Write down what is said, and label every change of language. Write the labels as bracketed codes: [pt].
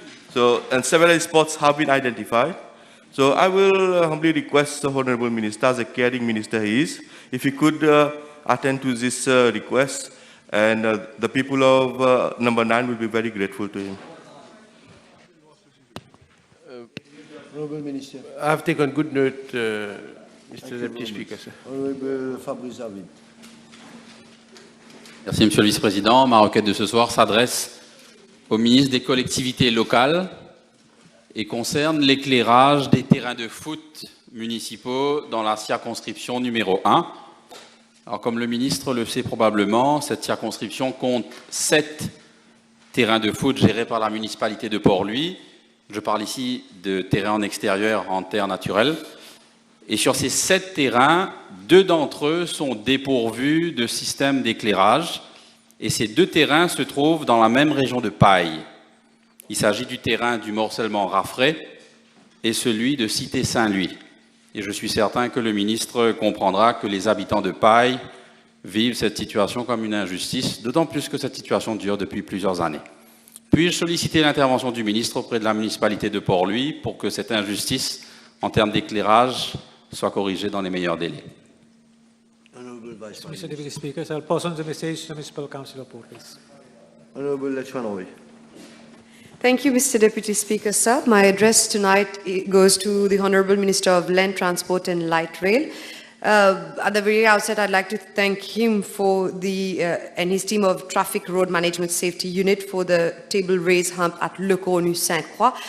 [en] So, and several spots have been identified. So I will humbly request the Honourable Minister, as a caring minister he is, if he could attend to this request, and the people of number 9 will be very grateful to him. Honourable Minister. I have taken good note, Mr. Deputy Speaker, sir. Honourable Fabrice David. [fr] Merci, Monsieur le Vice-président. Ma requête de ce soir s'adresse au ministre des collectivités locales et concerne l'éclairage des terrains de foot municipaux dans la circonscription numéro 1. Alors, comme le ministre le sait probablement, cette circonscription compte 7 terrains de foot gérés par la municipalité de Port-Louis. Je parle ici de terrains en extérieur, en terre naturelle. Et sur ces 7 terrains, 2 d'entre eux sont dépourvus de système d'éclairage. Et ces 2 terrains se trouvent dans la même région de Paille. Il s'agit du terrain du morcellement Raffray et celui de Cité-Saint-Louis. Et je suis certain que le ministre comprendra que les habitants de Paille vivent cette situation comme une injustice, d'autant plus que cette situation dure depuis plusieurs années. Puis-je solliciter l'intervention du ministre auprès de la municipalité de Port-Louis pour que cette injustice, en termes d'éclairage, soit corrigée dans les meilleurs délais? [en] Honourable Vice Prime Mr. Deputy Speaker, so I'll pass on the message to Municipal Councillor Port, please. Honourable Lachmanovi. Thank you, Mr. Deputy Speaker, sir. My address tonight goes to the Honourable Minister of Land Transport and Light Rail. At the very outset, I'd like to thank him for and his team of Traffic Road Management Safety Unit for the table raise hump at Le Cornu Sainte-Croix.